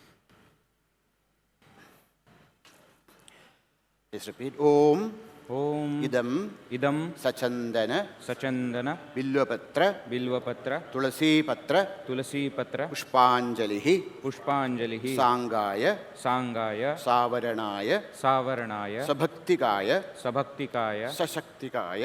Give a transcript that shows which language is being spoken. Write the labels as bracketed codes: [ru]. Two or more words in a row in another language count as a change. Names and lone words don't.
[en] Please repeat. [sa] Om. ഓം ഇദം ഇദം സചന്ദന സചന്ദന ബില്വപത്ര ബിൽവപത്ര തുളസീപത്ര തുളസീപത്ര പുഷ്പാഞ്ജലി പുഷ്പാഞ്ജലി സാംഗായ സാംഗായ സാവരണായ സാവരണായ സഭക്തികായ സഭക്തികായ സശക്തികായ